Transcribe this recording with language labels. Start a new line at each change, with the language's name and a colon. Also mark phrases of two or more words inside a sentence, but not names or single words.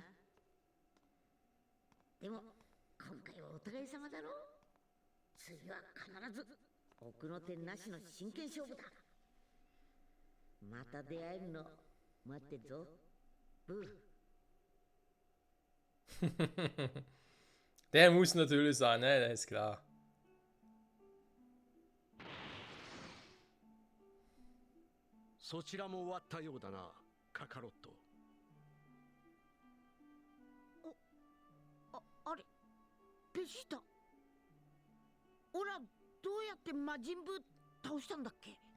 Japanese: でも今回はお互い様だろ。次は必ず奥の手なしの真剣勝負だ。また出会えるの待ってるぞ、ブー。
German: Der muss natürlich sein, ne? Das ist klar.
Japanese: そちらも終わったようだな、カカロット。あれ、ベジータ。オラどうやって魔人ブー倒したんだっけ。